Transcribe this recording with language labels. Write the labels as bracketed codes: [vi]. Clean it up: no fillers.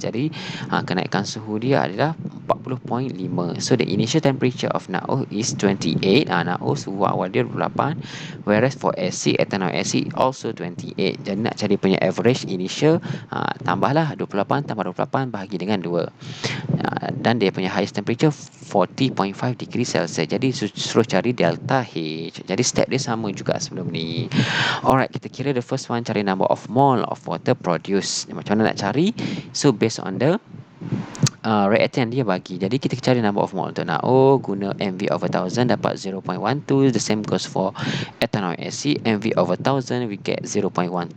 [ms] Jadi kenaikan suhu dia adalah 40.5. [en] So the initial temperature of NaO is 28. NaO [ms] suhu awal dia [en] 28, whereas for ethanoic acid also 28. [ms] Jadi nak cari punya average initial, tambahlah 28 tambah 28 bahagi dengan 2. Dan dia punya highest temperature 40.5 degree Celsius. Jadi suruh cari delta H. Jadi step dia sama juga sebelum ni. [en] Alright, kita kira the first one, cari number of mole of water produced. [ms] Macam mana nak cari? [en] So based on the reactant [ms] dia bagi. Jadi kita cari number of mole untuk NaO, guna mv over 1000 dapat 0.12. [en] The same goes for ethanoic acid, mv over 1000 we get 0.12.